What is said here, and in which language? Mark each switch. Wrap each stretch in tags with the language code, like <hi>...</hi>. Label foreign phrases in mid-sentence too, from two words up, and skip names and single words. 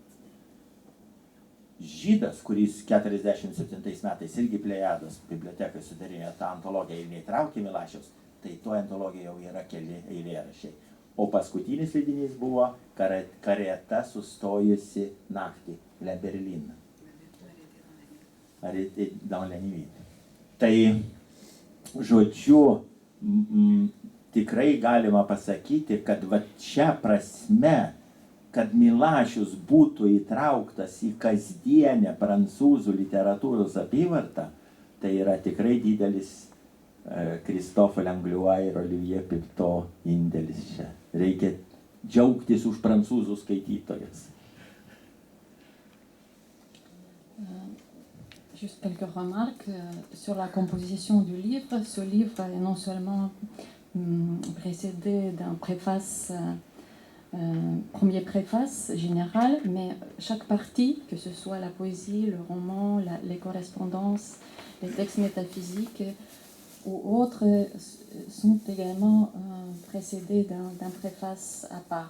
<lt>Žydas, kuris 47 metais irgi Plejados bibliotekai sudarėjo tą antologiją ir neįtraukė Milašiaus, tai to antologija jau yra keli eilėraščiai. O paskutinis leidinys buvo Kareta sustojusi naktį,</lt> <fr>Le Berlin. Dans la nuit.</fr> <lt>Tai, žodžiu, tikrai galima pasakyti, kad va čia prasme, kad Milašius būtų įtrauktas į kasdienę prancūzų literatūros apyvartą, tai yra tikrai didelis Kristofo Lengluo ir Olivier Pictot indėlis čia. Reikia džiaugtis už prancūzų skaitytojus.</lt> <fr>Juste quelques remarques sur la composition du livre. Ce livre est non seulement précédé d'un préface, premier préface général, mais chaque partie, que ce soit la poésie, le roman, les correspondances, les textes métaphysiques ou autres, sont également précédés d'un préface à part.</fr>